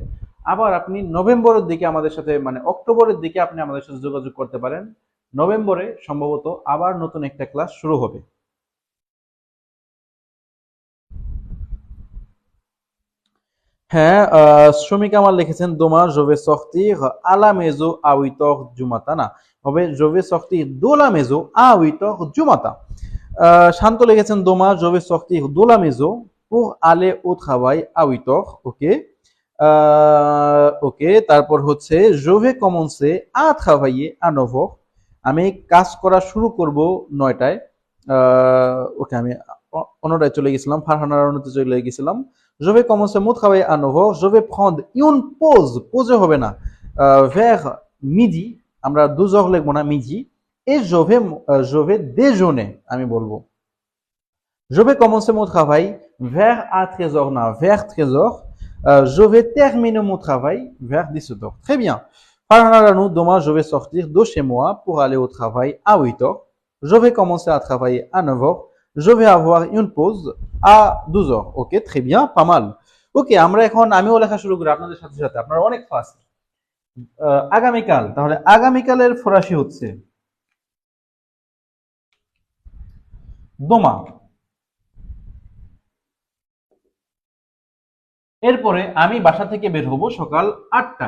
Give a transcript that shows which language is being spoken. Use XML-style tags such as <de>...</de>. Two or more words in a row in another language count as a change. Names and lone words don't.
<bn>আবার আপনি নভেম্বরের দিকে আমাদের সাথে, মানে অক্টোবরের দিকে আপনি আমাদের সাথে যোগাযোগ করতে পারেন। নভেম্বরে সম্ভবত আবার নতুন একটা ক্লাস শুরু হবে। হ্যাঁ, শ্রমিক আমার লিখেছেন</bn> <fr>demain je vais sortir à la maison à 8 heures du matin,</fr> <bn>না হবে</bn> <fr>জোভে sortir de la maison à 8 heures du matin।</fr> <bn>শান্ত লিখেছেন</bn> <fr>demain je vais sortir de la maison pour aller au travail à 8 heures।</fr> <bn>ওকে, ওকে, তারপর হচ্ছে</bn> <fr>জোভে commencer à travailler à 9 heures।</fr> <bn>আমি কাজ করা শুরু করব 9টায়। ওকে, আমি অন্যটায় চলে গেছিলাম, ফারহানার অন্যতে চলে গেছিলাম।</bn> <fr>Je vais commencer mon travail à 9 heures. Je vais prendre une pause. Pause</fr> <bn>হবে না।</bn> <fr>Vers midi,</fr> <bn>আমরা 12 heures লিখবো না,</bn> <fr>midi। Et je vais déjeuner,</fr> <bn>আমি বলবো।</bn> <fr>Je vais commencer mon travail vers à 13 heures, না, vers 13 heures. Je vais terminer mon travail vers 17 heures. Très bien. Farhana Ranou, demain je vais sortir de chez moi pour aller au travail à 8 heures. Je vais commencer à travailler à 9 heures. Je vais avoir une pause à 12 heures. Ok, très bien, pas mal.</fr> <bn>ওকে, আমরা এখন আমিও লেখা শুরু করি আপনাদের সাথে সাথে, আপনারা অনেক ফাস্ট। আগামীকাল, তাহলে আগামীকালের ফরাসি হচ্ছে দোমা। এরপরে আমি বাসা থেকে বের হব সকাল 8টায়।</bn>